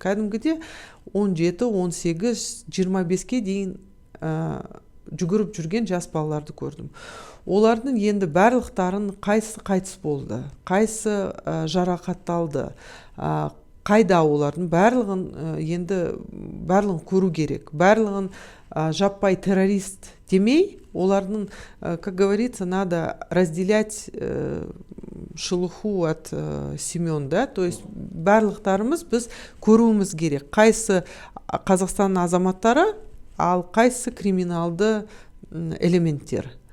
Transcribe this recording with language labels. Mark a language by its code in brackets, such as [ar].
[kk] Кәдімгіде 17, 18, 25-ке дейін жүгіріп жүрген жас балаларды көрдім. Олардың енді барлықтарын қайсы қайтыс болды, қайсы жарақатталды, қайда олардың барлығын көру керек. Барлығын жаппай террорист демей, олардың, [ru] как говорится, надо разделять шелуху от семен, да? То есть [kk] барлықтарымыз біз көруіміз керек. Қайсы Қазақстанның азаматтары, ал қайсы криминалды элементтер.